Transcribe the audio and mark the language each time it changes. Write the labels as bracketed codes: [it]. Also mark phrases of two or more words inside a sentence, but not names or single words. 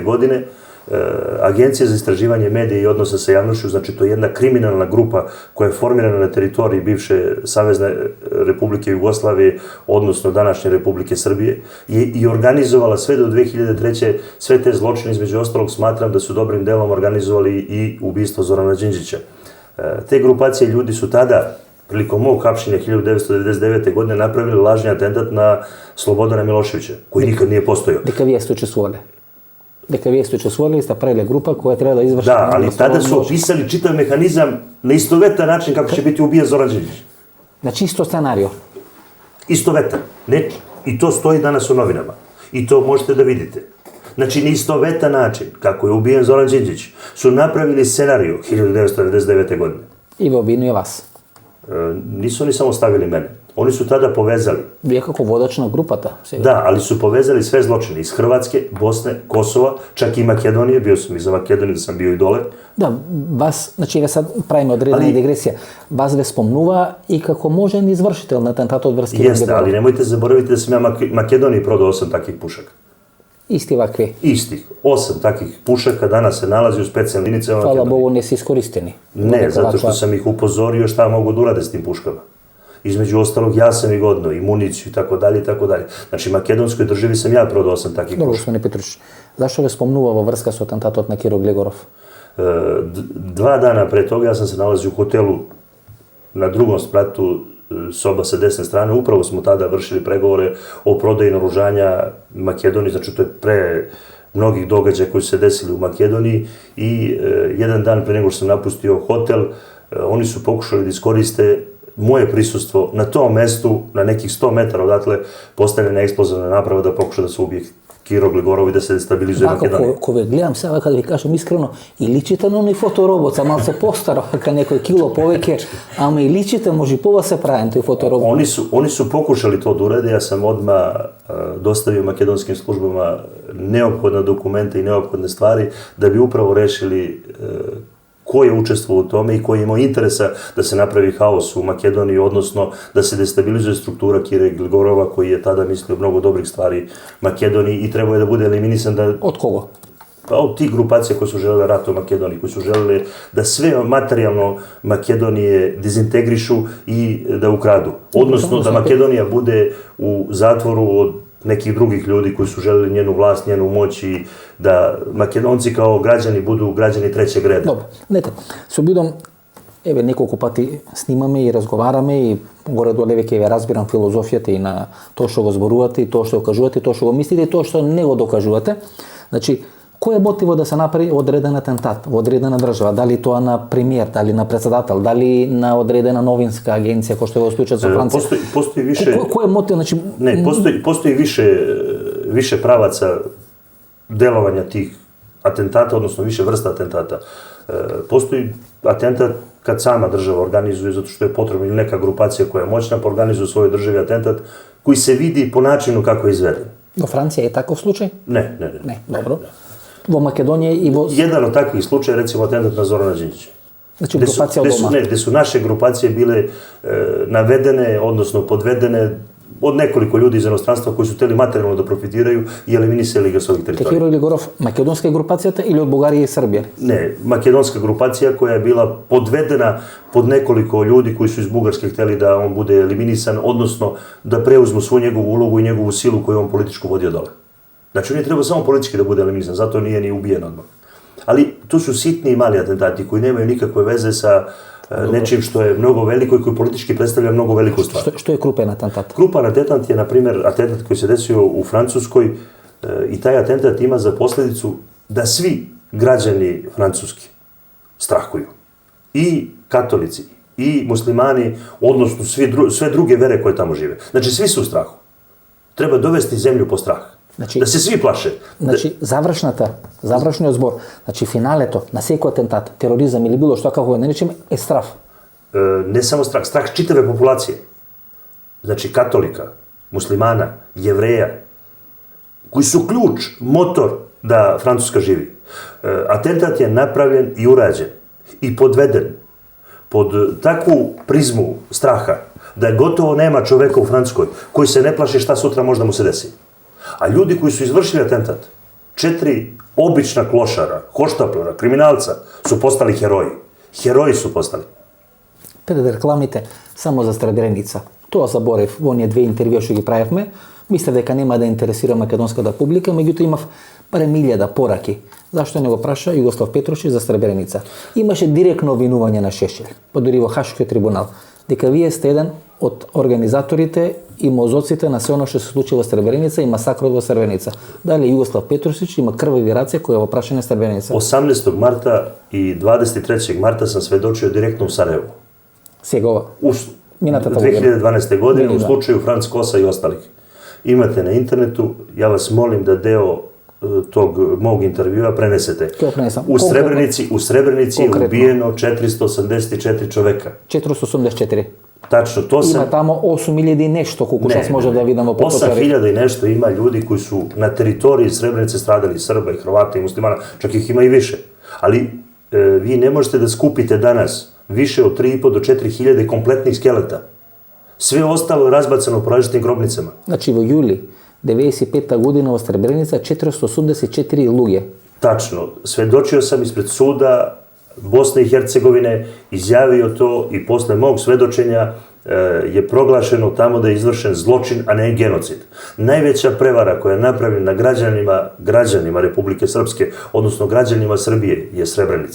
[sr] godine Agencija za istraživanje medija i odnosa sa javnošću, znači to je jedna kriminalna grupa koja je formirana na teritoriji bivše Savezne Republike Jugoslavije, odnosno današnje Republike Srbije, i organizovala sve do 2003. sve te zločine, između ostalog smatram da su dobrim delom organizovali i ubistvo Zorana Đinđića. Te grupacije ljudi su tada, prilikom mog hapšenja 1999. godine, napravili lažni atentat na Slobodana Miloševića, koji nikad nije postojao. [mk] Дека вие сте учествували, сте правили група која треба да изврши... [sr] Da, ali tada su opisali čitav mehanizam na istovetan način kako će biti ubijen Zoran Đinđić. [mk] Значи исто сценарио. [sr] Istovetan. I to stoji danas u novinama. I to možete da vidite. Znači, na istovetan način kako je ubijen Zoran Đinđić su napravili scenariju 1999. godine. [mk] И ве обвинува вас. [sr] Nisu oni samo stavili mene. Oni su tada povezali. [mk] Вие како водач на групата. [sr] Da, ali su povezali sve zločine iz Hrvatske, Bosne, Kosova, čak i Makedonije. Bio sam i za Makedoniju, da sam bio i dole. [mk] Да, вас, значи ве сад правиме одредена дигресија. Вас ве спомнува и како можен извршител на атентатот врски. [sr] Jeste, ali nemojte zaboraviti da sam ja Makedoniji prodao 8 takvih pušaka. [mk] Исти вакви. [sr] Istih. 8 takvih pušaka danas se nalazi u specijalnim jedinicama [mk] Фала [sr] Makedonije. [mk] Богу не се искористени. [sr] Ne, zato što sam ih upozorio šta mogu da urade s tim puškama. Između ostalog, ja sam ih odneo i municiju i tako dalje i tako dalje. Znači, makedonskoj državi sam ja prodao 8 takvih [mk] Добро, [sr] pušaka. [mk] господине Петрушич. Зашто ве спомнува во врска со атентатот на Киро Глегоров? [sr] 2 dana pre toga ja sam se nalazio u hotelu na drugom spratu, soba sa desne strane. Upravo smo tada vršili pregovore o prodaji naoružanja Makedoniji, znači to je pre mnogih događaja koji su se desili u Makedoniji i jedan dan pre nego što sam napustio hotel, oni su pokušali da iskoriste moje prisustvo na tom mestu, na nekih 100 metara odatle, postavljena eksplozivna naprava da pokuša da se ubije Kiro Gligorov i da se destabilizuje Makedonija. [mk] Ако ве гледам сега, кога да ви кажам искрено, и личите на оној фоторобот, са малце постаро, ка некој кило повеќе, ама и личите може пова се правен тој фоторобот. [sr] Oni su pokušali to da urade, ja sam odmah dostavio makedonskim službama neophodne dokumente i neophodne stvari da bi upravo rešili ko je učestvovao u tome i ko je imao interesa da se napravi haos u Makedoniji, odnosno da se destabilizuje struktura Kire Gligorova, koji je tada mislio mnogo dobrih stvari Makedoniji i trebao je da bude eliminisan da... [mk] Од кого? [sr] Pa od tih grupacija koje su želele rat u Makedoniji, koji su želele da sve materijalno Makedonije dezintegrišu i da ukradu. Odnosno da Makedonija bude u zatvoru od nekih drugih ljudi koji su želeli njenu vlast, njenu moć i da Makedonci kao građani budu građani trećeg reda. [mk] Добро, знаете, со бидом, еве неколку пати снимаме и разговараме и горе-доле веќе ве разбирам филозофијата и на тоа што го зборувате и тоа што го кажувате, тоа што го мислите и тоа што не го докажувате. Значи, кој е мотивот да се направи одреден атентат во одредена држава? Дали тоа на премиер, дали на председател, дали на одредена новинска агенција, кој што е во случајот со Франција? [sr] Postoji više... [mk] Кој е мотив? Значи... [sr] Ne, postoji više pravaca delovanja tih atentata, odnosno više vrsta atentata. Postoji atentat kad sama država organizuje, zato što je potrebna ili neka grupacija koja je moćna, pa organizuje u svojoj državi atentat koji se vidi po načinu kako je izveden. [mk] Во Франција е таков случај? [sr] Ne. [mk] Не, добро. Во Македонија и во... [sr] Jedan od takvih slučaja, recimo atentat na Zorana Đinđića. [mk] Значи, групација од дома. [sr] Gde su naše grupacije bile navedene, odnosno podvedene od nekoliko ljudi iz inostranstva koji su hteli materijalno da profitiraju i eliminisali ga s ovih teritorija. [mk] Киро Глегоров, македонска е групацијата или од Бугарија и Србија? [sr] Ne, makedonska grupacija koja je bila podvedena pod nekoliko ljudi koji su iz Bugarske hteli da on bude eliminisan, odnosno da preuzmu svu njegovu ulogu i njegovu silu koju on političku vodio dole. Znači, on je trebao samo politički da bude eliminisan, zato nije ni ubijen odmah. Ali to su sitni i mali atentati koji nemaju nikakve veze sa nečim što je mnogo veliko i koji politički predstavlja mnogo veliku stvar. [mk] Што е крупен атентат? [sr] Krupan atentat je, na primjer, atentat koji se desio u Francuskoj i taj atentat ima za posljedicu da svi građani Francuski strahuju. I katolici, i muslimani, odnosno sve druge vere koje tamo žive. Znači, svi su u strahu. Treba dovesti zemlju po strah. [mk] Значи, [sr] da se svi plaše. [mk] Значи, завршниот збор, значи финалето на секој атентат, тероризам или било што како го наречеме, е страв. [sr] Ne samo strah, strah čitave populacije. Znači katolika, muslimana, jevreja, koji su ključ, motor da Francuska živi. Atentat je napravljen i urađen i podveden pod takvu prizmu straha da gotovo nema čoveka u Francuskoj koji se ne plaši šta sutra možda mu se desi. A ljudi koji su izvršili atentat, 4 obična klošara, hoštapljera, kriminalca, su postali heroji. Heroji su postali. [mk] Пред рекламите, само за Сребреница. Тоа заборев во оние 2 интервјуа што ги правевме. Мислев дека нема да интересира македонската публика, меѓутоа имав барем 1000 пораки. Зашто не го праша Југослав Петрушич за Сребреница? Имаше директно обвинување на Шешел, па дури во Хашкиот трибунал, дека вие сте еден од организаторите и мозоците на се оно што се случи во Сребреница и масакрот во Сребреница. Дали Југослав Петрушич има крвави раце кои е во прашање Сребреница? [sr] 18. marta i 23. marta sam svedočio direktno u Sarajevu. [mk] Сега [sr] U [mk] Минатата година. [sr] 2012. godine u Da. slučaju Franc Kosa i ostalih. Imate na internetu, ja vas molim da deo tog mog intervjua prenesete. [mk] То пренесам. [sr] U Srebrenici je Konkretno. ubijeno 484 čoveka. 484. Tačno, to sam... [mk] Има тамо 8000 и нешто, колку шас може да видам во потоцари. [sr] 8000 i nešto ima ljudi koji su na teritoriji Srebrenice stradali, Srba i Hrvata i muslimana, čak ih ima i više. Ali vi ne možete da skupite danas više od 3.500 do 4.000 kompletnih skeleta. Sve ostalo je razbacano po različitim grobnicama. [mk] Значи во јули 95 година во Сребреница 484 луѓе. [sr] Tačno, svedočio sam ispred suda Bosne i Hercegovine, izjavio to i posle mog svedočenja je proglašeno tamo da je izvršen zločin, a ne genocid. Najveća prevara koja je napravljena građanima Republike Srpske, odnosno građanima Srbije, je Srebrenica.